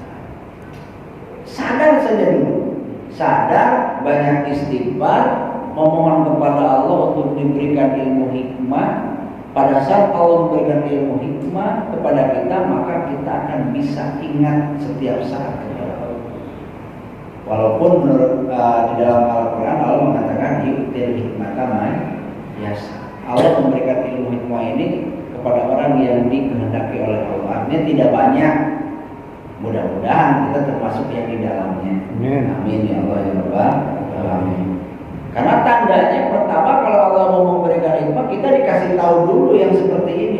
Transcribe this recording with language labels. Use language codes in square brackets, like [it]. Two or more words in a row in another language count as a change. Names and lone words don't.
[id] Sadar saja dulu, sadar, banyak istighfar, memohon kepada Allah untuk diberikan ilmu hikmah. Pada saat Allah memberikan ilmu hikmah kepada kita, maka kita akan bisa ingat setiap saat kepada Allah. Walaupun menurut di dalam Al-Quran Allah mengatakan [ar] يؤتي الحكمة من يشاء. [id] Allah memberikan ilmu hikmah ini kepada orang yang dikehendaki oleh Allah. Artinya tidak banyak. Mudah-mudahan kita termasuk yang di dalamnya. [ar] آمين يا الله يا رب العالمين. [id] Karena tandanya pertama kalau Allah mau memberikan hikmah, kita dikasih tahu dulu yang seperti ini.